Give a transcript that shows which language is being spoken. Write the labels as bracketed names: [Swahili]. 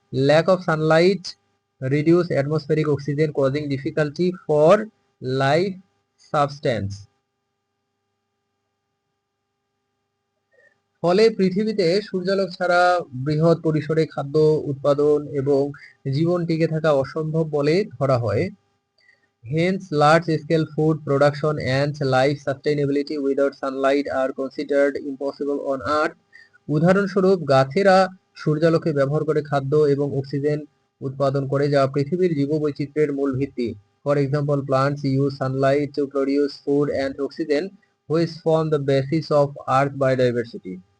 [English] Lack of sunlight reduce atmospheric oxygen causing difficulty for life substance. [Bangla] ফলে পৃথিবীতে সূর্যালোক ছাড়া বৃহৎ পরিসরে খাদ্য উৎপাদন এবং জীবন টিকে থাকা অসম্ভব বলে ধরা হয়। [English] Hence, large-scale food production and life sustainability without sunlight are considered impossible on Earth. [Bangla] উদাহরণস্বরূপ গাছেরা সূর্যালোকে ব্যবহার করে খাদ্য এবং অক্সিজেন উৎপাদন করে যা পৃথিবীর জীববৈচিত্র্যের মূল ভিত্তি। [English] For example, plants use sunlight to produce food and oxygen, which form the basis of Earth biodiversity.